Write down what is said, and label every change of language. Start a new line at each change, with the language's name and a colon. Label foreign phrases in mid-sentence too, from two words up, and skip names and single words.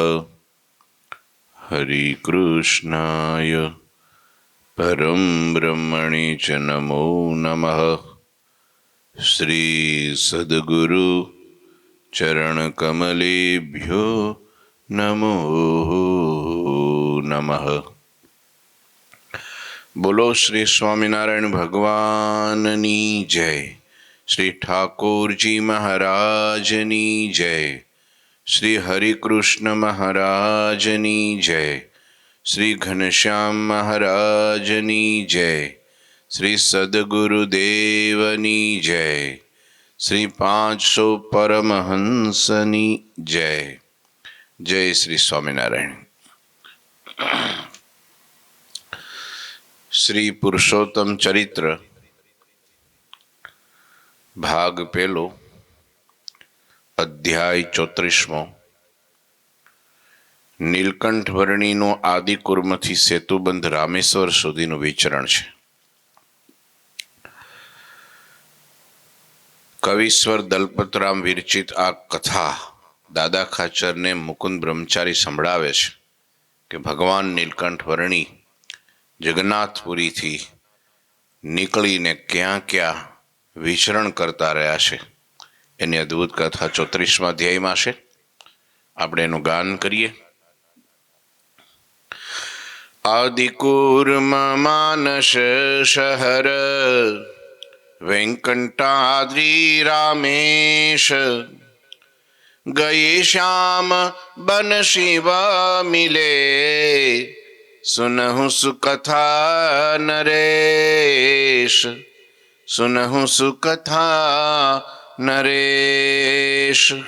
Sanskrit: हरि कृष्णाय परम ब्रह्मणे च नमो नमः। श्री सद्गुरु चरण कमलेभ्यो नमो नमः।
Gujarati: બોલો શ્રી સ્વામિનારાયણ ભગવાનની જય। શ્રી ઠાકુર જી મહારાજની જય। શ્રી હરિકૃષ્ણ મહારાજની જય। શ્રી ઘનશ્યામ મહારાજની જય। શ્રી સદ્ગુરુદેવની જય। શ્રી 500 પરમહંસની જય। જય શ્રી સ્વામિનારાયણ। શ્રી પુરુષોત્તમ ચરિત્ર ભાગ પેલો અધ્યાય 34 નીલકંઠ વર્ણીનો આદિકુર્મથી સેતુબંધ રામેશ્વર સુધીનું વિચરણ છે। કવિશ્વર દલપતરામ વિરચિત આ કથા દાદા ખાચરને મુકુંદ બ્રહ્મચારી સંભળાવે છે કે ભગવાન નીલકંઠ વર્ણી જગન્નાથપુરીથી નીકળીને ક્યાં ક્યાં વિચરણ કરતા રહ્યા છે એની અદ્ભુત કથા 34મા અધ્યાયમાં છે। આપણે એનું ગાન કરીએ।
Hindi: आदिकूर्म मानस शहर वेंकटाद्रि रामेश गए श्याम बन शिव मिले सुनहु सुकथा नरेश सुनहु सुकथा नरेश।